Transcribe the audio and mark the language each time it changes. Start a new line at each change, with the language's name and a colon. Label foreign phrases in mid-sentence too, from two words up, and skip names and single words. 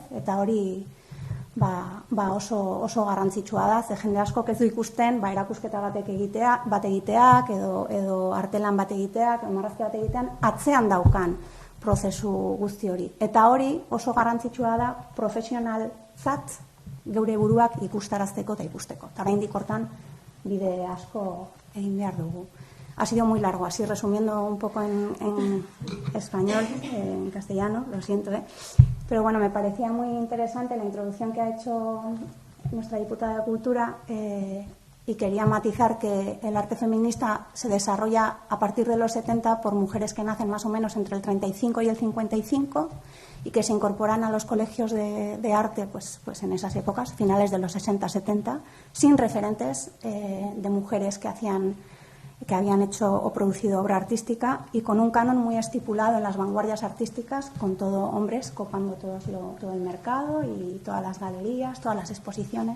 Basque: Eta hori oso garrantzitsua da, ze jende askok ez du ikusten erakusketa bat egiteak edo artelan bat egiteak, marrazki bat egitean, atzean daukan prozesu guzti hori. Eta hori oso garrantzitsua da profesionaltzat geure buruak ikustarazteko eta ikusteko. Eta oraindik hortan bide asko egin behar dugu.
Spanish: Ha sido muy largo, así resumiendo un poco en español, en castellano, lo siento, pero bueno, me parecía muy interesante la introducción que ha hecho nuestra diputada de Cultura y quería matizar que el arte feminista se desarrolla a partir de los 70 por mujeres que nacen más o menos entre el 35 y el 55 y que se incorporan a los colegios de arte pues en esas épocas, finales de los 60-70, sin referentes de mujeres que habían hecho o producido obra artística y con un canon muy estipulado en las vanguardias artísticas, con todo hombres copando todo el mercado y todas las galerías, todas las exposiciones.